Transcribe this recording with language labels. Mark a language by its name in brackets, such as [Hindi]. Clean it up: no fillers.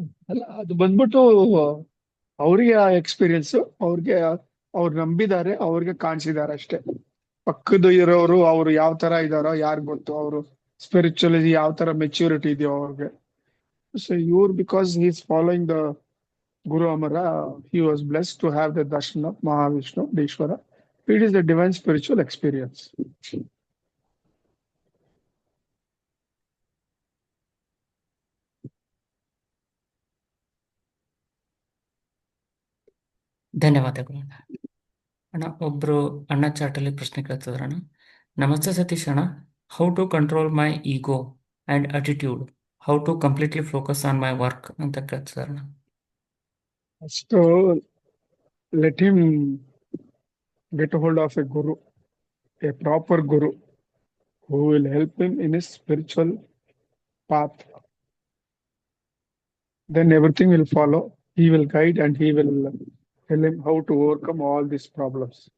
[Kannada] ಅಲ್ಲ, ಅದು ಬಂದ್ಬಿಟ್ಟು ಅವ್ರಿಗೆ ಆ ಎಕ್ಸ್ಪೀರಿಯನ್ಸ್, ಅವ್ರು ನಂಬಿದ್ದಾರೆ, ಅವ್ರಿಗೆ ಕಾಣಿಸಿದ್ದಾರೆ ಅಷ್ಟೇ. ಪಕ್ಕದ ಇರೋರು ಅವ್ರು ಯಾವ ತರ ಇದಾರೋ ಯಾರು ಗೊತ್ತು. ಅವರು ಸ್ಪಿರಿಚುವಲಿ ಯಾವ ತರ ಮೆಚ್ಯೂರಿಟಿ ಇದೆಯೋ ಅವ್ರಿಗೆ. [English] So ಇವ್ರು, because he is following the Guru Amara, he was blessed to have the darshan of Mahavishnu, Ishvara. It is a divine spiritual experience. [Kannada] ಧನ್ಯವಾದಗಳು ಅಣ್ಣ. ಅಣ್ಣ, ಒಬ್ರು ಅಣ್ಣ ಚಾಟಲ್ಲಿ ಪ್ರಶ್ನೆ ಕೇಳ್ತಿದಾರಣ್ಣ. ನಮಸ್ತೆ ಸತೀಶ್ ಅಣ್ಣ, [English] how to control my ego and attitude, how to completely focus on my work [Kannada] ಅಂತ ಕೇಳ್ತಿದಾರಣ್ಣ. [English] So let him get a hold of a guru, a proper guru, who will help him in his spiritual path. Then everything will follow. He will guide and he will tell him how to overcome all these problems.